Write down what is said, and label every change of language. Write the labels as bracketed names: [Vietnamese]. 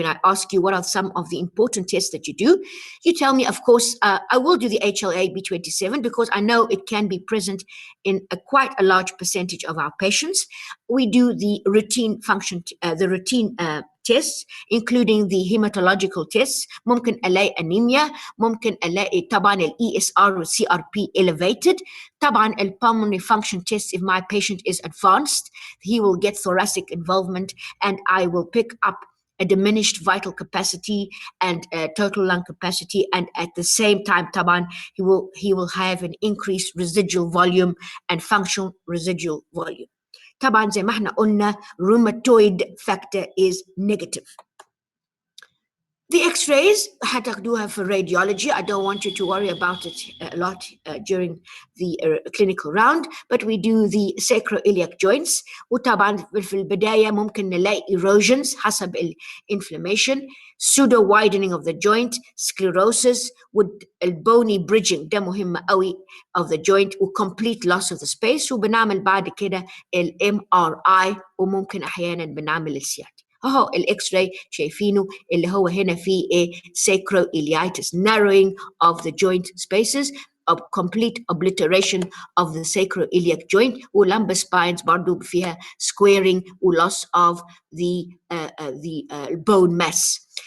[English] When I ask you what are some of the important tests that you do, you tell me, of course, I will do the HLA-B27 because I know it can be present in quite a large percentage of our patients. We do the routine function, tests, including the hematological tests. [Arabic] ممكن ألاقي anemia, ممكن ألاقي طبعا ال ESR وال CRP elevated. [English] طبعا ال pulmonary function test, if my patient is advanced, he will get thoracic involvement and I will pick up a diminished vital capacity and total lung capacity, and at the same time طبعا he will have an increased residual volume and functional residual volume. [Arabic] طبعا زي ما احنا قلنا [English] rheumatoid factor is negative. The x-rays [Arabic] هتاخدوها [English] for radiology. I don't want you to worry about it a lot during the clinical round, but we do the sacroiliac joints. [Arabic] وطبعا في البداية ممكن نلاقي [English] erosions حسب inflammation, pseudo widening of the joint, sclerosis, والبوني bridging [Arabic] ده مهم قوي [English] of the joint, وcomplete loss of the space. [Arabic] وبنعمل بعد كده MRI وممكن أحيانا بنعمل السياتي. اهو الاكس راي شايفينه اللي هو هنا فيه ايه [English] sacroiliitis, narrowing of the joint spaces, of complete obliteration of the sacroiliac joint, واللمبر spines برضو فيها squaring و loss of the bone mass.